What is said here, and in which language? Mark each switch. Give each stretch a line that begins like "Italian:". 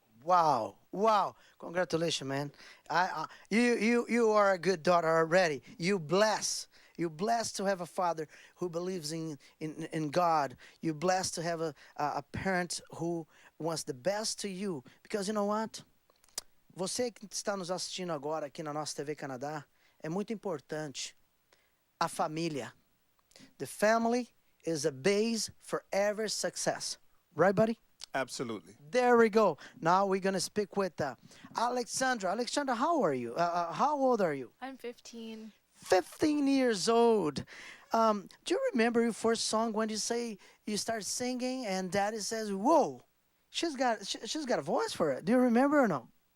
English: Wow. Congratulations, man. You are a good daughter already. You blessed to have a father who believes in God. You blessed to have a parent who wants the best to you. Because you know what?
Portuguese: Você que está nos assistindo agora aqui na nossa TV Canadá, é muito importante a família.
English: The family is a base for every success. Right, buddy? Absolutely. There we go. Now we're going to speak with Alexandra. Alexandra, how are you? How old are you? I'm 15. 15 years old. Do you remember your first song when you start singing and Daddy says, "Whoa, she's got a voice for it"? Do you remember or no?